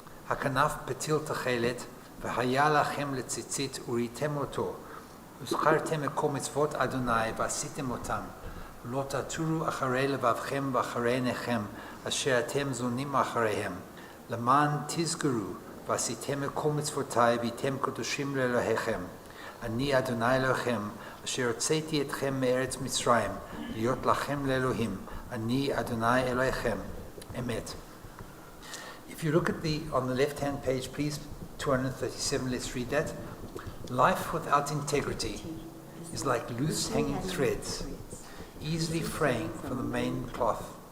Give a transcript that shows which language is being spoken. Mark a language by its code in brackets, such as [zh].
[he] hakanaf petil techelet, v'haya lachem letzitzit, uritem oto, וזכרתם מקום מצוות אדוני ועשיתם אותם, לא תטורו אחרי לבבכם ואחרי עיניכם, אשר אתם זונים אחריהם, למען תזכרו ועשיתם מקום מצוותי והייתם קדושים לאלוהיכם. אני אדוני אלוהיכם, אשר הוצאתי אתכם מארץ מצרים, להיות לכם לאלוהים. אני אדוני אלוהיכם. אמת. [en] If you look at on the left-hand page, please, 237, let's read that. Life without integrity is like loose hanging threads, easily fraying from the main cloth.